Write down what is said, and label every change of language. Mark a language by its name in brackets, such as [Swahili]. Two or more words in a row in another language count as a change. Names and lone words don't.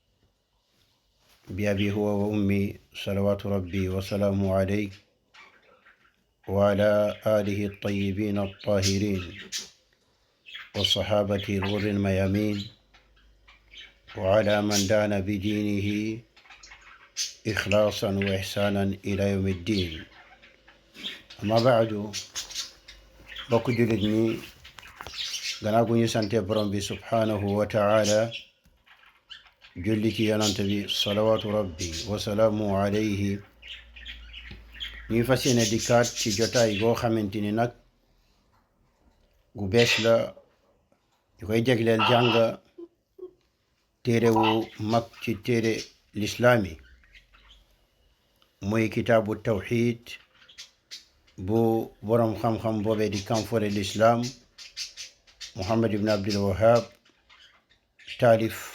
[Arabic] بأبي هو وأمي صلوات ربي وسلامه عليه وعلى آله الطيبين الطاهرين والصحابة الغر الميامين وعلى من دان بدينه إخلاصا وإحسانا إلى يوم الدين. أما بعد، [Wolof] bokk jullit ñi gannaaw gu ñu sante borom bi [Arabic] سبحانه وتعالى [Wolof] julli ci yonante bi [Arabic] صلوات ربي وسلام عليه, [Wolof] ñuy fas yéene dikkaat ci jotaay goo xamante ni nag gu bees la, ñu koy jagleel jàng téere wu mag ci téere lislaam yi, muy kitaabu tawxid bu borom xam-xam boobee di kanfore lislaam Muhammad ibn Abdul Wahab taalif.